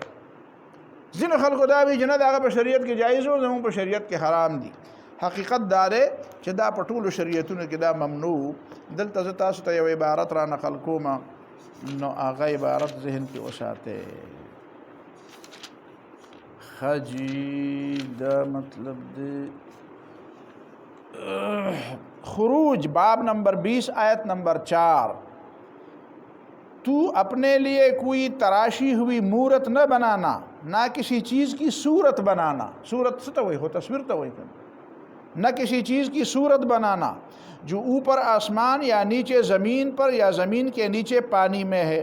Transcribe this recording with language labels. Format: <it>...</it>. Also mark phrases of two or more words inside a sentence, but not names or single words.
<ps>ځینو خلکو دا وایي چې نه د هغه په شریعت کې جایز و، زمونږ په شریعت کې حرام دي. حقیقت دا دی چې دا په ټولو شریعتونو کې دا ممنوع. دلته زه تاسو ته یو عبارت را نقل کوم، نو هغه عبارت ذهن کې وساتئ. خجی دا مطلب دے خروج باب نمبر 20 آیت نمبر 4.</ps> <ur>تو اپنے لیے کوئی تراشی ہوئی مورت نہ بنانا، نہ کسی چیز کی صورت بنانا. صورت سے تو وہی ہو، تصویر تو وہی کرنا. نہ کسی چیز کی صورت بنانا جو اوپر آسمان یا نیچے زمین پر یا زمین کے نیچے پانی میں ہے.</ur>